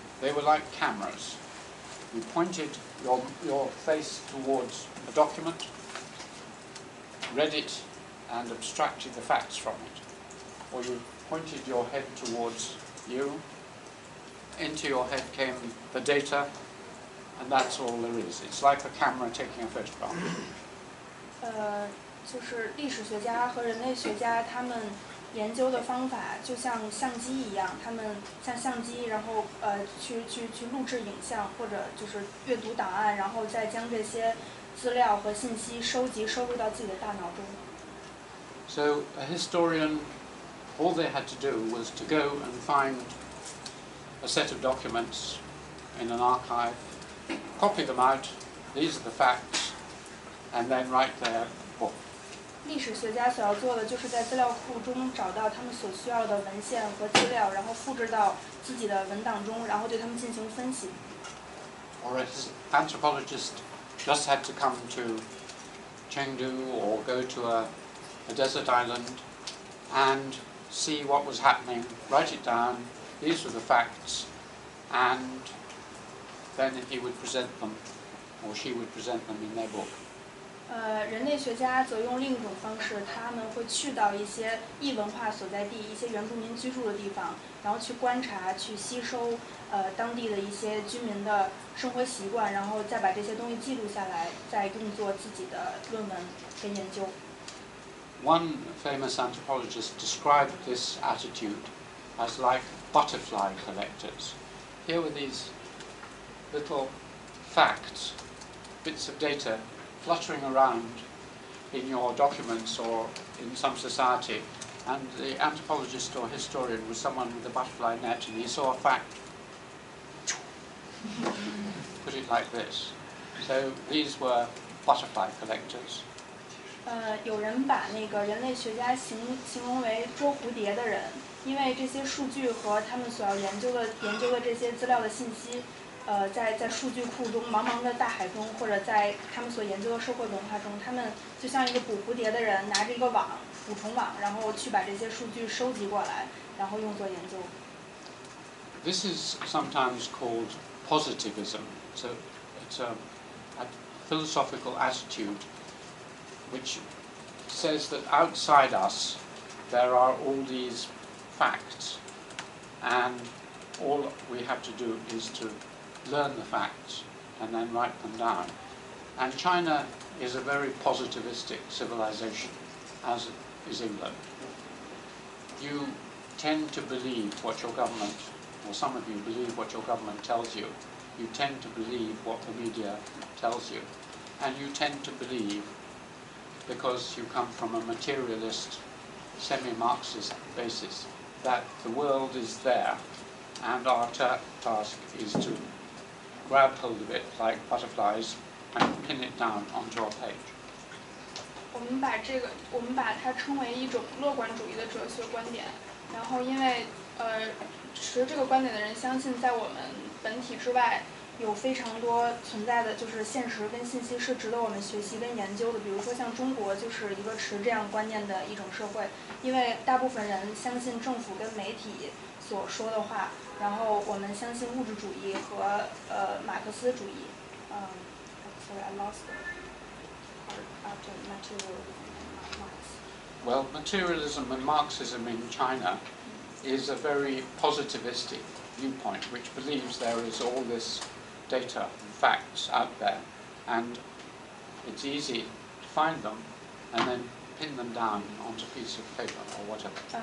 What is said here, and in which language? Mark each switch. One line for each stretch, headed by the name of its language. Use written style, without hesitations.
English: They were like cameras. You pointed your face towards a document, read it and abstracted the facts from it. Or you pointed your head towards you, into your head came the data, and that's all there is. It's like a camera taking a photograph.
Chinese: 就是历史学家和人类学家他们研究的方法就像相机一样，他们像相机，然后去录制影像，或者就是阅读档案，然后再将这些资料和信息收入到自己的大脑中。
English: So a historian, all they had to do was to go and find a set of documents in an archive, copy them out, these are the facts, and then write their book.
Chinese: 历史学家所要做的就是在资料库中找到他们所需要的文献和资料，然后复制到自己的文档中，然后对他们进行分析。
English: Or an anthropologist just had to come to Chengdu or go to a desert island and see what was happening, write it down, these were the facts, and then he would present them, or she would present them in their book.
Chinese: 人类学家则用另一种方式，他们会去到一些异文化所在地、一些原住民居住的地方，然后去观察、去吸收当地的一些居民的生活习惯，然后再把这些东西记录下来，再用作自己的论文跟研究。
English: One famous anthropologist described this attitude as like butterfly collectors. Here were these little facts, bits of data, fluttering around in your documents or in some society, and the anthropologist or historian was someone with a butterfly net, and he saw a fact, put it like this. So these were butterfly collectors.
Chinese: 有人把那个人类学家形容为捉蝴蝶的人，因为这些数据和他们所要研究的这些资料的信息。在数据库中，茫茫的大海中，或者在他们所研究的社会文化中，他们就像一个捕蝴蝶的人，拿着一个网，捕虫网，然後去把这些数据收集过来，然后用作研究。
English: This is sometimes called positivism. So it's a philosophical attitude which says that outside us there are all these facts, and all we have to do is to learn the facts and then write them down. And China is a very positivistic civilization, as is England. You tend to believe what your government, or some of you believe what your government tells you. You tend to believe what the media tells you. And you tend to believe, because you come from a materialist, semi-Marxist basis, that the world is there, and our task is to grab hold of it like butterflies and pin it down onto our page.
Chinese: 我们把它称为一种乐观主义的哲学观点。然后，因为持这个观点的人相信，在我们本体之外，有非常多存在的就是现实跟信息是值得我们学习跟研究的。比如说，像中国就是一个持这样观念的一种社会，因为大部分人相信政府跟媒体所说的话。然后我们相信物质主义和马克思主义。
English: Sorry, I lost the part after materialism and Marx. Well, materialism and Marxism in China is a very positivistic viewpoint, which believes there is all this data and facts out there, and it's easy to find them and then pin them down onto a piece of paper or whatever.